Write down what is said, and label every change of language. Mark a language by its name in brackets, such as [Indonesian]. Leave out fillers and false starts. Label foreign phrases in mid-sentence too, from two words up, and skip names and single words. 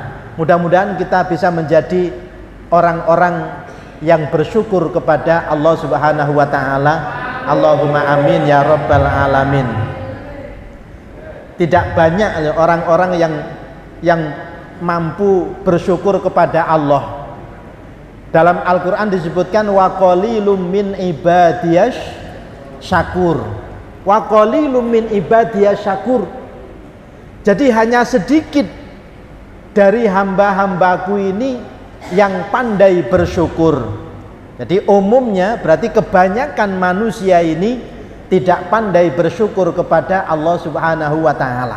[Indonesian] Mudah-mudahan kita bisa menjadi orang-orang yang bersyukur kepada Allah [Arabic] سبحانه وتعالى. اللهم آمين يا رب العالمين. [Indonesian] Tidak banyak orang-orang yang mampu bersyukur kepada Allah. Dalam Al-Qur'an disebutkan [Arabic] وقليل من عبادي الشكور. وقليل من عبادي الشكور. [Indonesian] Jadi hanya sedikit dari hamba-hambaku ini yang pandai bersyukur. Jadi umumnya berarti kebanyakan manusia ini tidak pandai bersyukur kepada Allah [Arabic] سبحانه وتعالى.